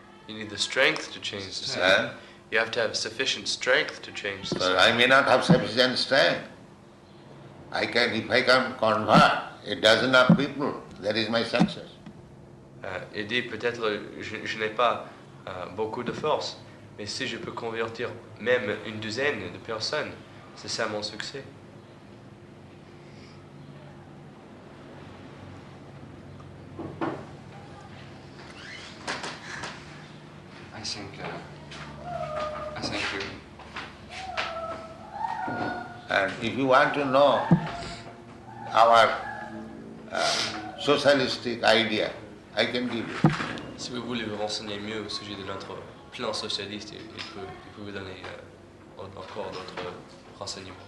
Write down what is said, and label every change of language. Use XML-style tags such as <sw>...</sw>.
<en>You need the strength to change society. You have to have sufficient strength to change society. So I may not have sufficient strength. If I can convert a dozen of people, that is my success.</en> <fr>Il dit peut-être je n'ai pas beaucoup de force, mais si je peux convertir même une douzaine de personnes, c'est ça mon succès.</fr> <en>I thank you. And if you want to know our socialistic idea, I can give you.</en> <fr>Si vous voulez vous renseigner mieux au sujet de notre plan socialiste, il peut vous donner encore d'autres renseignements.</fr>